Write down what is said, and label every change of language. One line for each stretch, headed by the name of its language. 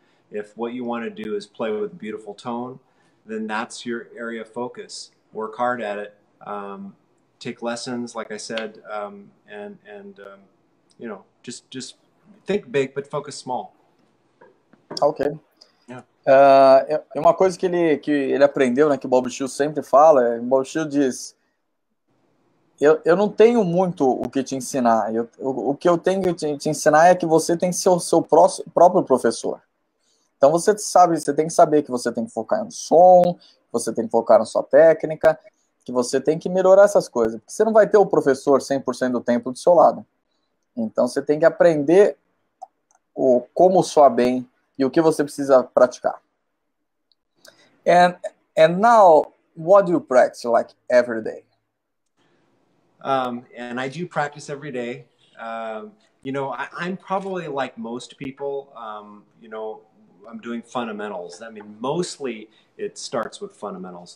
English: If what you want to do is play with a beautiful tone, then that's your area of focus. Work hard at it. Take lessons, like I said, and just think big but focus small. Ok. Yeah.
Portuguese: Uma coisa que ele aprendeu, né, que o Bob Shield sempre fala, o Bob Shield diz: eu não tenho muito o que te ensinar. O que eu tenho que te ensinar é que você tem que ser o seu próprio professor. Então você tem que saber que você tem que focar no som, você tem que focar na sua técnica, que você tem que melhorar essas coisas. Porque você não vai ter o professor 100% do tempo do seu lado. Então você tem que aprender como soar bem e o que você precisa praticar.
English: And now, what do you practice like every day? And I do practice every day. I'm probably like most people. I'm doing fundamentals. I mean, mostly it starts with fundamentals.